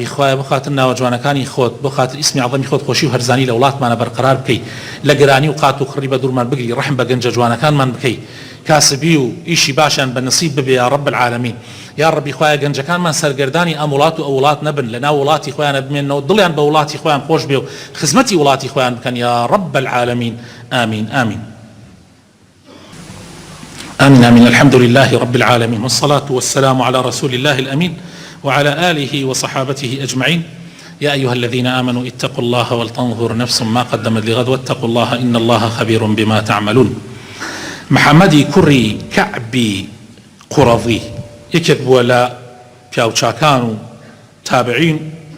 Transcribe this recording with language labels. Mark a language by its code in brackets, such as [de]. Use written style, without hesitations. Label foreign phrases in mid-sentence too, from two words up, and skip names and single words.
[ckb] خوای بۆ خاتر ناوە جوانەکانی خۆت بۆ خاتر ئیسمی عەظەمی خۆت خۆشی و هەرزانی لە وڵاتمانە بەرقەرار بکەی لە گرانی و قات و خڕی بە دوورمان بگری ڕەحم بە گەنجە جوانەکانمان بکەی کاسبی و ئیشی باشیان بە نەسیب ببێ [ar] یا رب العالمین [ckb] یا ڕەبی خوای گەنجەکانمان سەرگەردانی ئەم وڵات و ئەو وڵات نەبن لە ناو وڵاتی خۆیانە بمێنەوە دڵیان بە وڵاتی خۆیان خۆش بێ و خزمەتی وڵاتی خۆیان بکەن [ar] یا رب العالمین آمین آمین آمين آمين الحمد لله رب العالمين والصلاة والسلام على رسول الله الأمين وعلى آله وصحابته أجمعين يا أيها الذين آمنوا اتقوا الله ولتنظر نفس ما قدمت لغد واتقوا الله إن الله خبير بما تعملون محمدي كري كعبي قرظي يكتب ولا پیاوچاکان و تابعين